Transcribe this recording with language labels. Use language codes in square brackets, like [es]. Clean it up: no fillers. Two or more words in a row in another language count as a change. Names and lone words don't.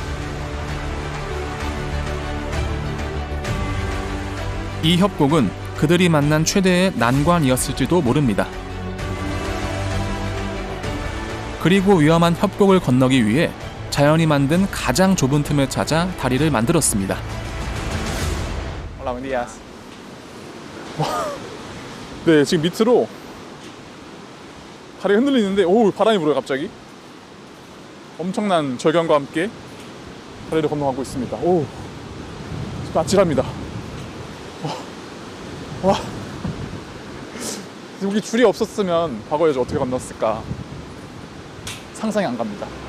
[ko] 이 협곡은 그들이 만난 최대의 난관이었을지도 모릅니다. 그리고 위험한 협곡을 건너기 위해 자연이 만든 가장 좁은 틈을 찾아 다리를 만들었습니다. [es] Hola, buen días. [ko] 네, 지금 밑으로 다리가 흔들리는데 바람이 불어요 갑자기. 엄청난 절경과 함께 다리를 건너가고 있습니다. 지금 아찔합니다. 와, 여기 줄이 없었으면 과거에 어떻게 건넜을까 상상이 안 갑니다.